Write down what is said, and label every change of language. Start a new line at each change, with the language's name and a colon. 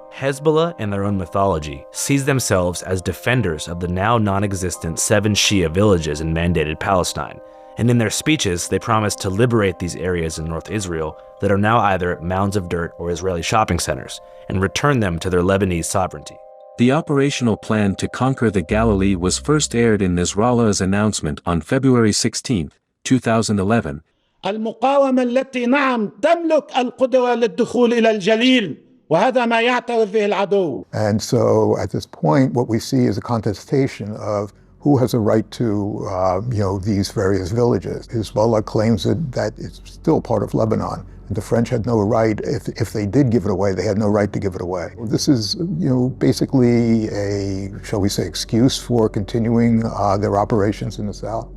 English: Hezbollah, in their own mythology, sees themselves as defenders of the now non-existent 7 Shia villages in mandated Palestine, and in their speeches they promise to liberate these areas in North Israel that are now either mounds of dirt or Israeli shopping centers, and return them to their Lebanese sovereignty. The operational plan to conquer the Galilee was first aired in Nasrallah's announcement on February 16, 2011.
Arabic: المقاومة التي نعم تملك القدرة للدخول إلى الجليل وهذا ما يعترف به العدو.
English: And so at this point, what we see is a contestation of who has a right to, these various villages. Hezbollah claims that it's still part of Lebanon. The French had no right, if they did give it away, they had no right to give it away. This is, basically a, shall we say, excuse for continuing their operations in the south.